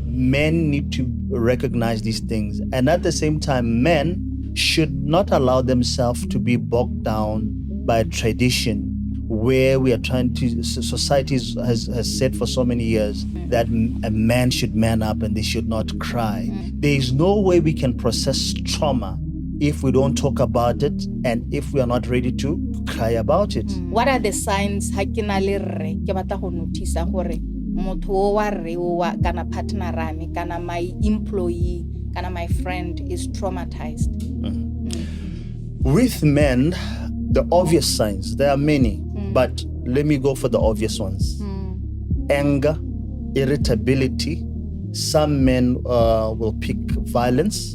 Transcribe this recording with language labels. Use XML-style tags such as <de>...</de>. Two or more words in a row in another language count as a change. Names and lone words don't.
<en>Men need to recognize these things. And at the same time, men should not allow themselves to be bogged down by tradition where we are trying to, society has said for so many years that a man should man up and they should not cry. There is no way we can process trauma if we don't talk about it and if we are not ready to cry about it. What are the signs</en> <tn>ha ke na le rre ke batla go notice gore motho o wa rre o wa kana partner rame kana</tn> <en>my employee</en> <tn>kana</tn> <en>my friend is traumatized? With men, the obvious signs, there are many, but let me go for the obvious ones. Anger, irritability. Some men will pick violence.</en>